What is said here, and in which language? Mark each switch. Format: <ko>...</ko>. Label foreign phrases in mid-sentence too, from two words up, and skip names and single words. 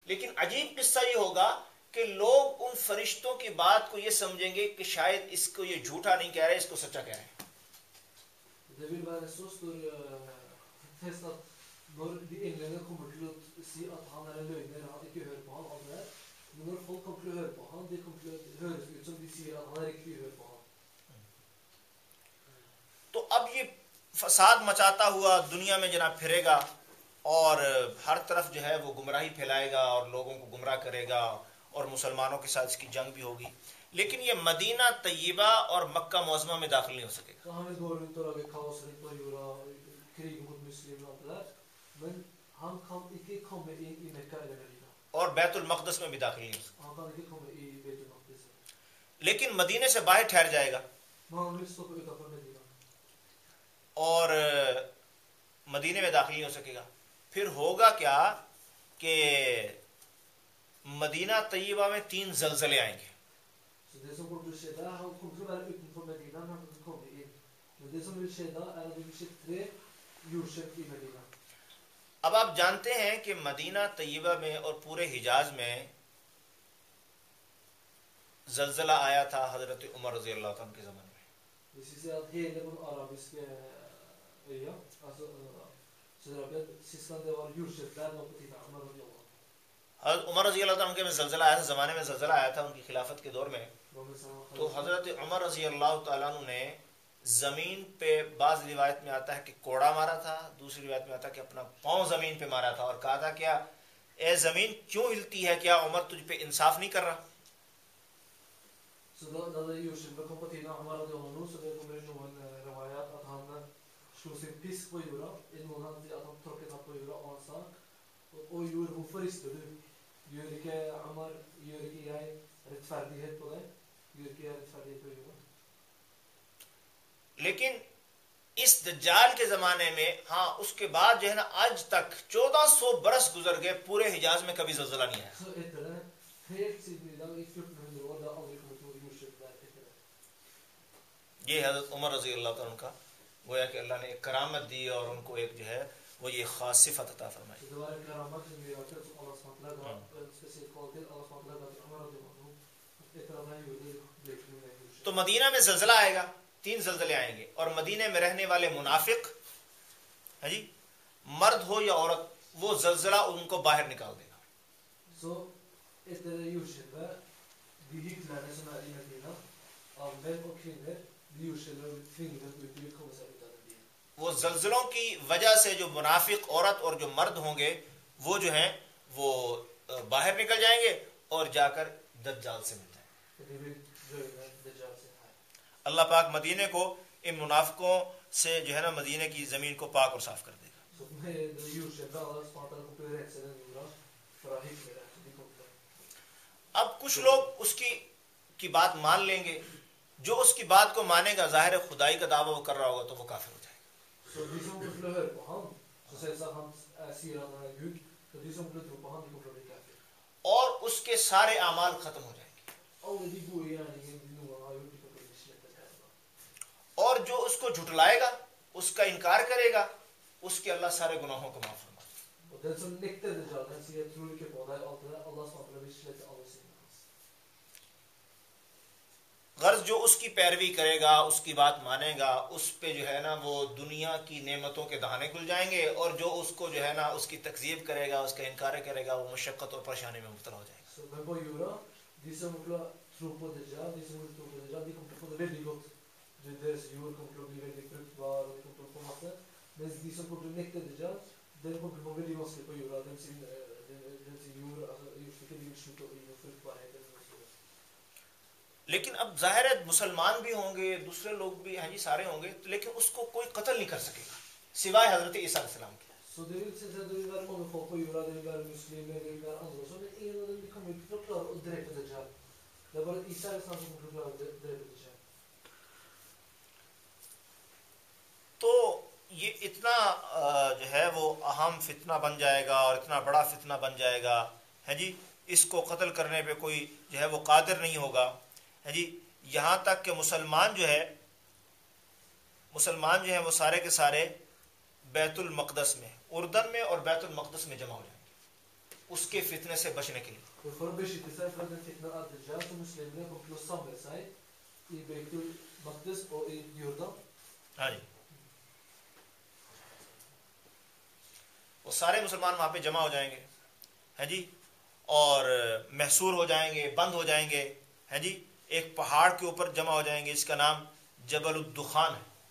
<ur>لیکن عجیب قصہ یہ ہوگا کہ لوگ ان فرشتوں کی بات کو یہ سمجھیں گے کہ شاید اس کو یہ جھوٹا نہیں کہہ رہے، اس کو سچا کہہ رہے ہیں.</ur> <no>Det vil være så stor fest at når de englene kommer til å si at han er en løgner, han ikke hører på han, alt det der, men når folk kommer til å høre på han, det kommer til å høres ut som de sier at han er riktig, hør på han.</no> <ur>تو اب یہ فساد مچاتا ہوا دنیا میں جناب پھرے گا اور ہر طرف جو ہے وہ گمراہی پھیلائے گا اور لوگوں کو گمراہ کرے گا اور مسلمانوں کے ساتھ اس کی جنگ بھی ہوگی، لیکن یہ مدینہ طیبہ اور مکہ معظمہ میں داخل نہیں ہو سکے گا.</ur> <no>Så han vil gå rundt og lage kaos rundt på jorda, krige mot muslimer og alt det der, men han kan ikke komme inn i Mekka eller Medina.</no> <ur>اور بیت المقدس میں بھی داخل نہیں ہو سکے.</ur> <no>Han kan ikke komme i Beit el-Maqdis.</no> <ur>لیکن مدینے سے باہر ٹھہر جائے گا</ur> <no>Men han vil stoppe utenfor Medina.</no> <ur>اور مدینے میں داخل نہیں ہو سکے گا. پھر ہوگا کیا کہ مدینہ طیبہ میں 3 زلزلے آئیں گے.</ur> <no>Så det som kommer til å skje der, han kommer til å være utenfor Medina, men han kan ikke komme inn. Men det som vil skje da, er at det vil skje 3 jordskjelv i Medina.</no> <ur>اب آپ جانتے ہیں کہ مدینہ طیبہ میں اور پورے حجاز میں زلزلہ آیا تھا حضرت عمر</ur> <ar>رضی اللہ عنہ</ar> <ur>کے زمانے میں.</ur> <no>Hvis vi ser at hele den arabiske øya, altså Sør-Arabia, sist gang det var jordskjelv der, var på tiden av Umar</no> <ar>رضي الله عنه.</ar> <ur>حضرت عمر</ur> <ar>رضی اللہ عنہ</ar> <ur>کے میں زلزلہ آیا تھا، زمانے میں زلزلہ آیا تھا ان کی خلافت کے دور میں. تو حضرت عمر</ur> <ar>رضی اللہ تعالیٰ عنہ</ar> <ur>نے زمین پہ، بعض روایت میں آتا ہے کہ کوڑا مارا تھا، دوسری روایت میں آتا ہے کہ اپنا پاؤں زمین پہ مارا تھا اور کہا تھا کیا اے زمین کیوں ہلتی ہے، کیا عمر تجھ پہ انصاف نہیں کر رہا؟</ur> <no>Så da det jordskjelvet kom på tiden av Umar</no> <ar>رضي الله عنه,</ar> <no>så det kommer noen rewayat at han slo sin pisk på jorda. I noen han sier at han tråkket han på jorda, og han sa, «Å jord, hvorfor rister du? Gjør ikke Umar, gjør ikke jeg rettferdighet på det? Gjør ikke jeg rettferdighet på jorda?»</no> <ur>لیکن اس دجال کے زمانے میں ہاں اس کے بعد جو ہے نا آج تک 1400 برس گزر گئے، پورے حجاز میں کبھی زلزلہ نہیں آیا.</ur> <no>Så etter det, helt siden i dag, i 1400 år, det har aldri kommet noe jordskjelv der etter det.</no> <ur>یہ حضرت عمر</ur> <ar>رضی اللہ عنہ</ar> <ur>کا گویا کہ اللہ نے ایک کرامت دی اور ان کو ایک جو ہے وہ یہ خاص صفت عطا فرمائی.</ur> <no>Så det var en karamat som gjør at Allah SWT ga en spesiell kvalitet. Allah SWT ga til Umar</no> <ar>رضي الله عنه.</ar> <no>Etter at han gjorde det, ble ikke noe mer jordskjelv.</no> <ur>تو مدینہ میں زلزلہ آئے گا، 3 زلزلے آئیں گے اور مدینے میں رہنے والے منافق ہے جی، مرد ہو یا عورت، وہ زلزلہ ان کو باہر نکال دے گا.</ur> <no>Så etter det jordskjelvet, de hyklerne som i Medina, av menn og kvinner, de jordskjelvet vil tvinge dem ut, de vil komme seg ut av den byen.</no> <ur>وہ زلزلوں کی وجہ سے جو منافق عورت اور جو مرد ہوں گے وہ جو ہیں وہ باہر نکل جائیں گے اور جا کر دجال سے مل جائیں گے.</ur> <no>De vil røyne Dajjal sin her.</no> <ur>اللہ پاک مدینے کو ان منافقوں سے جو ہے نا مدینے کی زمین کو پاک اور صاف کر دے گا.</ur> <no>Så med det jordskjelvet, Allah SWT kommer til å rense den jorda fra hyklere. De kommer til å</no> <ur>اب کچھ لوگ اس کی بات مان لیں گے، جو اس کی بات کو مانے گا ظاہر خدائی کا دعویٰ وہ کر رہا ہوگا تو وہ کافر ہو جائے گا.</ur> <no>Så de som kommer til å høre på han, så selvsagt han sier han er Gud, så de som kommer til å tro på han, de kommer til å bli kafir.</no> <ur>اور اس کے سارے اعمال ختم ہو جائیں گے.</ur> <no>Alle de gode gjerningene de noen gang har gjort, de kommer til å bli slettet her.</no> <ur>اور جو اس کو جھٹلائے گا، اس کا انکار کرے گا، اس کے اللہ سارے گناہوں کو معاف فرما دے گا.</ur> <no>Og den som nekter Dajjal, den sier jeg tror ikke på deg, alt det der, Allah SWT vil slette alle syndene hans.</no> <ur>غرض جو اس کی پیروی کرے گا، اس کی بات مانے گا، اس پہ جو ہے نا وہ دنیا کی نعمتوں کے دہانے کھل جائیں گے، اور جو اس کو جو ہے نا اس کی تکذیب کرے گا، اس کا انکار کرے گا، وہ مشقت اور پریشانی میں مبتلا ہو جائے گا.</ur> <no>Så men på jorda, de som kommer til å tro på Dajjal, de som vil tro på Dajjal, de kommer til å få det veldig godt. Deres jord kommer til å bli veldig fruktbar, og de kommer til å få masse. Mens de som kommer til å nekte Dajjal, den kommer til å få veldig vanskelig på jorda. Den sin jord, altså jordstykker, de vil slutte å gi noe fruktbarhet eller noe sånt.</no> <ur>لیکن اب ظاہر ہے مسلمان بھی ہوں گے، دوسرے لوگ بھی ہیں جی، سارے ہوں گے، لیکن اس کو کوئی قتل نہیں کر سکے گا سوائے حضرت عیسیٰ</ur> <ar>علیہ السلام</ar> <ur>کے.</ur> <no>Så det vil være mange folk på jorda, det vil være muslimer, det vil være andre også, men ingen av dem de kommer ikke til å klare å drepe Dajjal. Det er bare Isa som kommer til å klare å drepe Dajjal.</no> <ur>تو یہ اتنا جو ہے وہ اہم فتنہ بن جائے گا اور اتنا بڑا فتنہ بن جائے گا ہے جی، اس کو قتل کرنے پہ کوئی جو ہے وہ قادر نہیں ہوگا ہے جی. یہاں تک کہ مسلمان جو ہیں وہ سارے کے سارے بیت المقدس میں، اردن میں اور بیت المقدس میں جمع ہو جائیں گے. اس کے فتنے سے بچنے کے لیے. For een beetje te zijn van de fitna ad-Dajjal, de moslimene komt los samen zijn.</ur> <no>I Beitul Maqdis og i Jordan.</no> <ur>ہاں جی وہ سارے مسلمان وہاں پہ جمع ہو جائیں گے ہیں جی اور محصور ہو جائیں گے, بند ہو جائیں گے ہیں جی, ایک پہاڑ کے اوپر جمع ہو جائیں گے, اس کا نام جبل الدخان ہے.</ur>